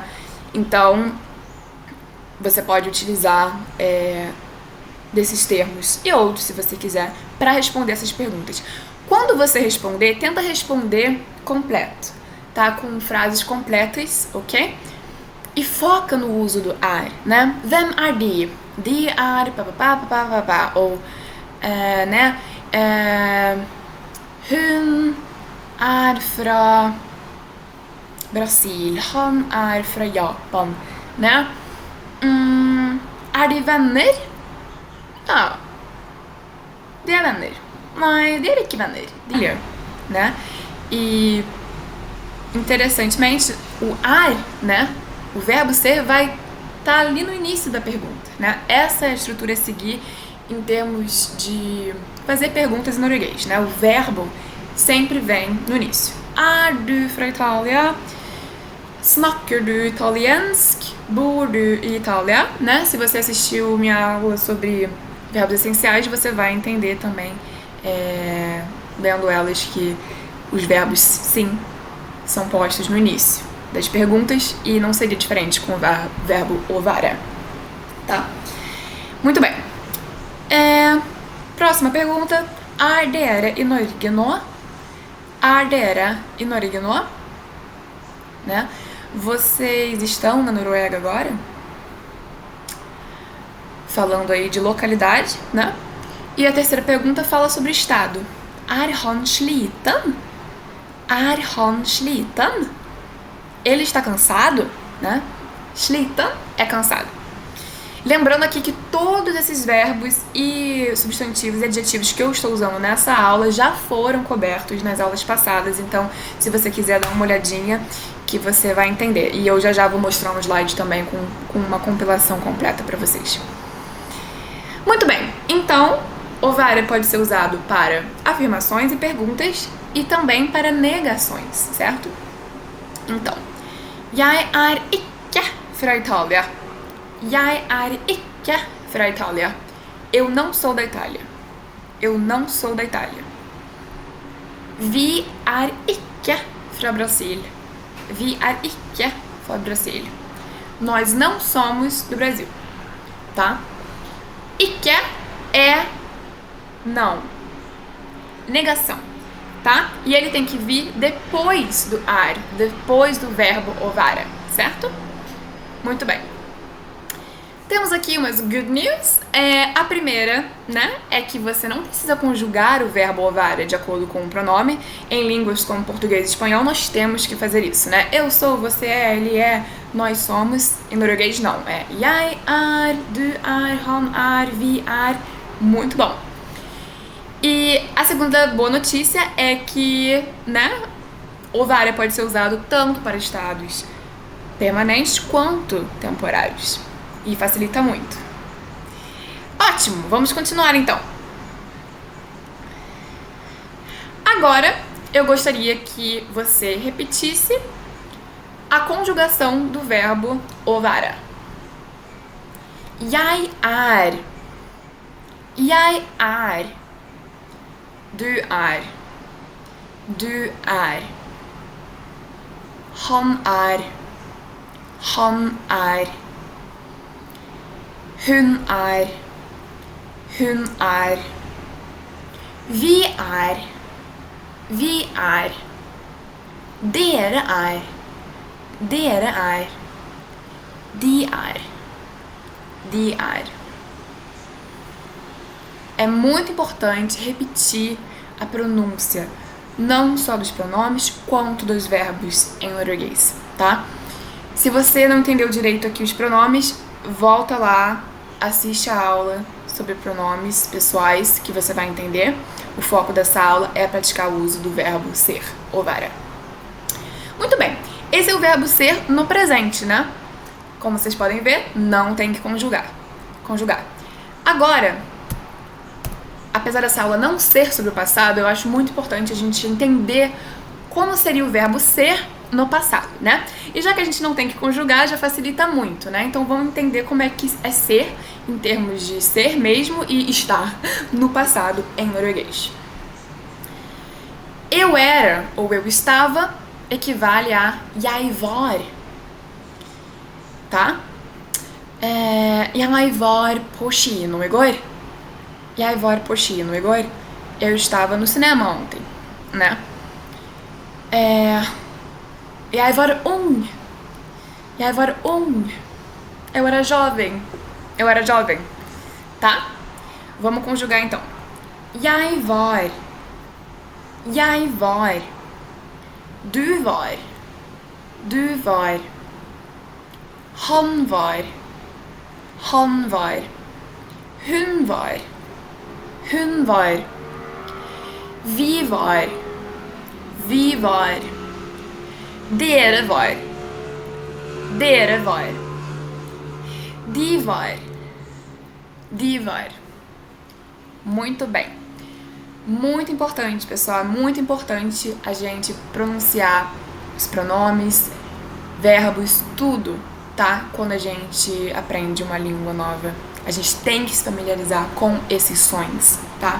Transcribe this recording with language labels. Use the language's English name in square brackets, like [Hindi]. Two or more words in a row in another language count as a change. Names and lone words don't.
[Portuguese] Então, você pode utilizar desses termos e outros, se você quiser, para responder essas perguntas. Quando você responder, tenta responder completo, tá? Com frases completas, ok? E foca no uso do er, né? [Norwegian] Hvem er de? De er papapá. [Portuguese] Ou, né? [Norwegian] Hun er fra Brasil. Han er fra Japan, né? Er de venner? Ja, de er venner. Nei, de er ikke venner. De er, né? [Portuguese] E, interessantemente, o er, né? O verbo ser vai estar ali no início da pergunta, né? Essa é a estrutura a seguir em termos de fazer perguntas em norueguês, né? O verbo sempre vem no início. [Norwegian] Er du fra Italia? Snakker du italiensk? Bor du i Itália? Né? [Portuguese] Se você assistiu minha aula sobre verbos essenciais, você vai entender também, lendo elas, que os verbos sim são postos no início das perguntas e não seria diferente com o verbo [Norwegian] å være, [Portuguese] tá? Muito bem. Próxima pergunta. [Norwegian] Er dere i Norge nå? Er dere i Norge nå? [Portuguese] Né? Vocês estão na Noruega agora? Falando aí de localidade, né? E a terceira pergunta fala sobre estado. [Norwegian] Er han sliten? Er han sliten? [Portuguese] Ele está cansado, né? Sliten é cansado. Lembrando aqui que todos esses verbos e substantivos e adjetivos que eu estou usando nessa aula já foram cobertos nas aulas passadas, então se você quiser dar uma olhadinha que você vai entender. E eu já vou mostrar um slide também com uma compilação completa para vocês. Muito bem, então o være pode ser usado para afirmações e perguntas e também para negações, certo? Então, [Norwegian] jeg er ikke fra Italia. Jeg er ikke fra Italia. [Portuguese] Eu não sou da Itália. Eu não sou da Itália. [Norwegian] Vi er ikke fra Brasil. Vi er ikke fra Brasil. [Portuguese] Nós não somos do Brasil, tá? Ikke é não. Negação, tá? E ele tem que vir depois do er, depois do verbo [Norwegian] å være, [Portuguese] certo? Muito bem. Temos aqui umas [English] good news. [Portuguese] A primeira, né, é que você não precisa conjugar o verbo [Norwegian] å være [Portuguese] de acordo com o pronome. Em línguas como português e espanhol, nós temos que fazer isso, né? Eu sou, você é, ele é, nós somos. Em norueguês, não. É [Norwegian] jeg er, du er, han er, vi er. [Portuguese] Muito bom. E a segunda boa notícia é que, né, [Norwegian] å være [Portuguese] pode ser usado tanto para estados permanentes quanto temporários. E facilita muito. Ótimo, vamos continuar então. Agora, eu gostaria que você repetisse A conjugação do verbo [Norwegian] å være. Jeg er. Jeg er. Du er. Du er. Han er. Han er. Hun er. Hun er. Vi er. Vi er. Dere er. Dere er. De er. De er. [Portuguese] É muito importante repetir a pronúncia, não só dos pronomes, quanto dos verbos em norueguês, tá? Se você não entendeu direito aqui os pronomes, volta lá, assiste a aula sobre pronomes pessoais, que você vai entender. O foco dessa aula é praticar o uso do verbo ser, [Norwegian] å være. [Portuguese] Muito bem, esse é o verbo ser no presente, né? Como vocês podem ver, não tem que conjugar. Agora, apesar dessa aula não ser sobre o passado, eu acho muito importante a gente entender como seria o verbo ser no passado, né? E já que a gente não tem que conjugar, já facilita muito, né? Então vamos entender como é que é ser, em termos de ser mesmo e estar no passado em norueguês. Eu era ou eu estava equivale a [Norwegian] jeg var, [Portuguese] tá? [Norwegian] Jeg var på kino i går. Jeg var på kino i går. [Portuguese] Eu estava no cinema ontem, né? Jeg var ung. Jeg var ung. Eu era jovem. Eu era jovem, tá? Vamos conjugar então. [Norwegian] Jeg var. Jeg var. Du var. Du var. Han var. Han var. Hun var. Hun var. Vi var. Vi var. Dere var. Dere var. De var. De var. [Portuguese] Muito bem. Muito importante, pessoal. Muito importante a gente pronunciar os pronomes, verbos, tudo, tá? Quando a gente aprende uma língua nova. A gente tem que se familiarizar com esses sons, tá?